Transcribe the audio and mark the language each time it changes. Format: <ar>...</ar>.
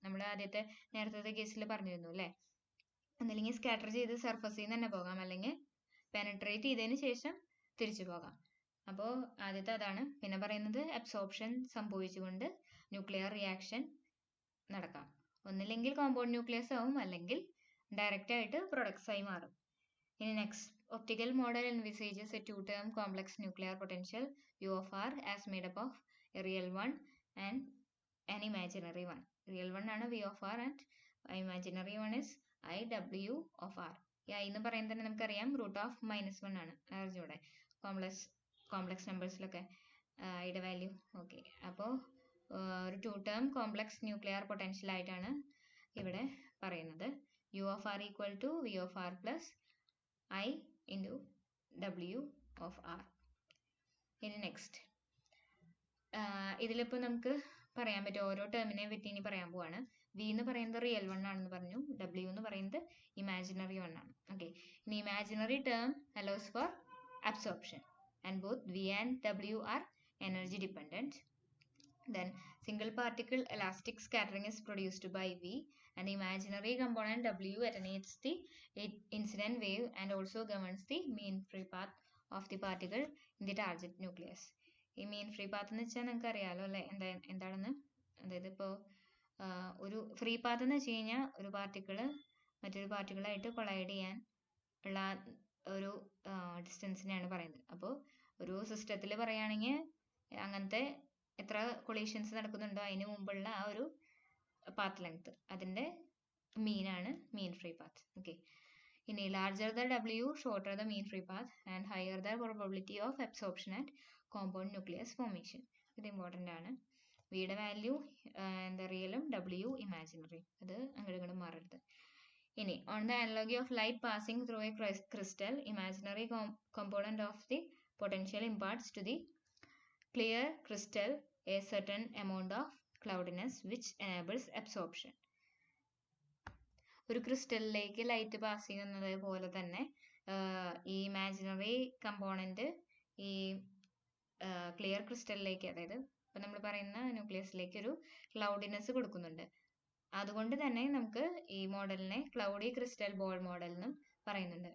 <ml>നമ്മൾ നേരത്തെ കേസിൽ പറഞ്ഞിരുന്നു അല്ലേ, ഒന്നില്ലെങ്കിൽ സ്കാറ്റർ ചെയ്ത് സർഫസിൽ നിന്ന് തന്നെ പോകാം, അല്ലെങ്കിൽ പെനട്രേറ്റ് ചെയ്തതിന് ശേഷം തിരിച്ചു പോകാം. അപ്പോൾ ആദ്യത്തെ അതാണ്. പിന്നെ പറയുന്നത് അബ്സോർപ്ഷൻ സംഭവിച്ചുകൊണ്ട് ന്യൂക്ലിയർ റിയാക്ഷൻ നടക്കാം. ഒന്നില്ലെങ്കിൽ കോമ്പൗണ്ട് ന്യൂക്ലിയസ് ആവും, അല്ലെങ്കിൽ ഡയറക്റ്റ് ആയിട്ട് പ്രൊഡക്ട്സ് ആയി മാറും. ഇനി next,</ml> <en>Optical model envisages a two-term complex nuclear potential U of R as made up of a real one and an imaginary one. Real one</en> <ml>ആണ്</ml> <en>V of R and imaginary one is IW of R.</en> <ml>ഈ I എന്ന് പറയുന്നത് തന്നെ നമുക്കറിയാം √(-1) ആണ്. അറിഞ്ഞൂടെ complex നമ്പേഴ്സിലൊക്കെ ഐയുടെ value. Okay, അപ്പോൾ ഒരു 2 ടേം കോംപ്ലക്സ് ന്യൂക്ലിയർ പൊട്ടൻഷ്യൽ ആയിട്ടാണ് ഇവിടെ പറയുന്നത്.</ml> <en>U of R equal to V of R plus I into W of R.</en> <ml>ഇനി നെക്സ്റ്റ് ഇതിലിപ്പോൾ നമുക്ക് പറയാൻ പറ്റും ഓരോ ടേമിനെ പറ്റി ഇനി പറയാൻ പോവാണ്. V എന്ന് പറയുന്നത് റിയൽ വൺ ആണെന്ന് പറഞ്ഞു, W എന്ന് പറയുന്നത് ഇമാജിനറി വൺ ആണ്.</ml> <en>okay,</en> <ml>ഇനി</ml> <en>Imaginary term allows for absorption and both V and W are energy dependent. Then single particle elastic scattering is produced by V and the imaginary component W attenuates the incident wave and also governs the mean free path of the particle in the target nucleus.</en> <ml>ഈ mean free path എന്ന് വെച്ചാൽ നിങ്ങൾക്ക് അറിയാലോ അല്ലേ എന്താണെന്ന്. അതായത് ഇപ്പോൾ ഒരു ഫ്രീ പാത്ത് എന്ന് വെച്ച് കഴിഞ്ഞാൽ ഒരു പാർട്ടിക്കിള് മറ്റൊരു പാർട്ടിക്കിളായിട്ട് കൊളൈഡ് ചെയ്യാൻ ഉള്ള ഒരു ഡിസ്റ്റൻസിനെയാണ് പറയുന്നത്. അപ്പോൾ ഒരു സിസ്റ്റത്തിൽ പറയുകയാണെങ്കിൽ അങ്ങനത്തെ എത്ര കൊളീഷൻസ് നടക്കുന്നുണ്ടോ അതിന് മുമ്പുള്ള ആ ഒരു പാത്ത് ലെങ്ത്, അതിൻ്റെ മീനാണ് മീൻ ഫ്രീ പാത്ത്.</ml> <en>okay,</en> <ml>ഇനി</ml> <en>Larger the W, shorter the mean free path and higher the probability of absorption and compound nucleus formation.</en> <ml>ഇത് ഇമ്പോർട്ടൻ്റ് ആണ്. വിയുടെ വാല്യൂ എന്താ റിയലും W ഇമാജിനറി, അത് അങ്ങോട്ട് ഇങ്ങോട്ട് മാറരുത്. ഇനി</ml> <en>On the analogy of light passing through a crystal, imaginary component of the potential imparts to the clear crystal a certain amount of cloudiness which enables absorption.</en> <ml>ഒരു ക്രിസ്റ്റലിലേക്ക് light pass ചെയ്യുന്നത് പോലെ തന്നെ ഈ ഇമാജിനറി കമ്പോണന്റ് ഈ clear ക്രിസ്റ്റലിലേക്ക്, അതായത് ഇപ്പം നമ്മൾ പറയുന്ന ന്യൂക്ലിയസിലേക്ക് ഒരു ക്ലൗഡിനെസ് കൊടുക്കുന്നുണ്ട്. അതുകൊണ്ട് തന്നെ നമുക്ക് ഈ മോഡലിനെ ക്ലൗഡി ക്രിസ്റ്റൽ ബോൾ മോഡൽ എന്നും പറയുന്നുണ്ട്.</ml>